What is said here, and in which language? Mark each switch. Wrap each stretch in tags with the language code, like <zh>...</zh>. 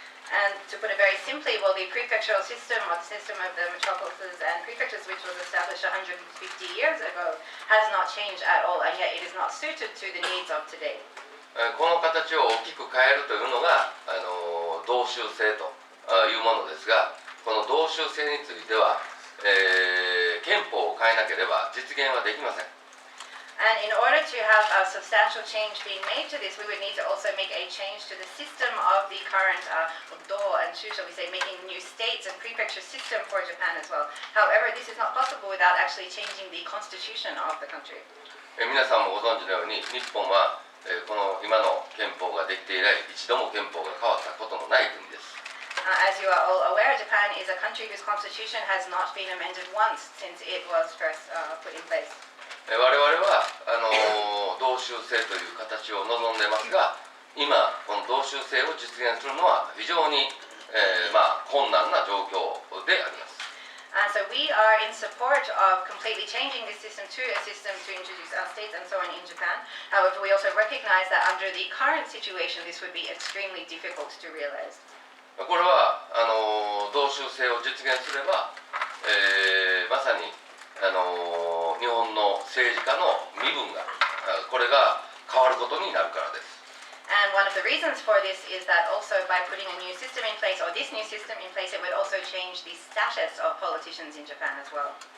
<en>And to put it very simply, well, the prefectural system, or the system of the metropolises and prefectures, which was established 150 years ago, has not changed at all, and yet it is not suited to the needs of today.</en> <ja>この形を大きく変えるというのが同州制というものですが、この同州制については、憲法を変えなければ実現はできません。</ja> <en>And in order to have a substantial change being made to this, we would need to also make a change to the system of the current do and chu, shall we say, making new states and prefecture system for Japan as well. However, this is not possible without actually changing the constitution of the country.</en> <ja>皆さんもご存知のように、日本はこの今の憲法ができて以来、一度も憲法が変わったことのない国です。</ja> <en>As you are all aware, Japan is a country whose constitution has not been amended once since it was first put in place.</en> <ja>我々は同州制という形を望んでますが、今この同州制を実現するのは非常に、困難な状況であります。</ja> <en>So we are in support of completely changing this system to a system to introduce states and so on in Japan. However, we also recognize that under the current situation, this would be extremely difficult to realize.</en> <ja>これは同州制を実現すれば、まさに日本の政治家の身分がこれが変わることになるからです。</ja> <en>And one of the reasons for this is that also by putting a new system in place, or this new system in place, it would also change the status of politicians in Japan as well.</en>